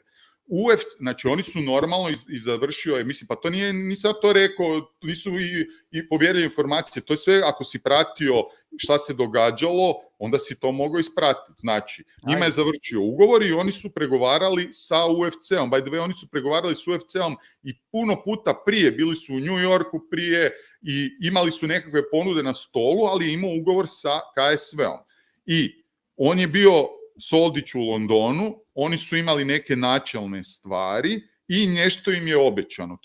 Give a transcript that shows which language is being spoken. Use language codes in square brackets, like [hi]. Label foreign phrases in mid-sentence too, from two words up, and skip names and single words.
[bs] UFC, znači oni su normalno i završio je, mislim, pa to nije, nisam to rekao, nisu i povjerljive informacije, to je sve, ako si pratio šta se događalo, onda si to mogao ispratiti. Znači, njima je završio ugovor i oni su pregovarali sa UFC-om. [en] By the way, [bs] oni su pregovarali s UFC-om i puno puta prije, bili su u New Yorku prije i imali su nekakve ponude na stolu, ali je imao ugovor sa KSV-om. I on je bio Soldić u Londonu, oni su imali neke načelne stvari i nešto im je obećano.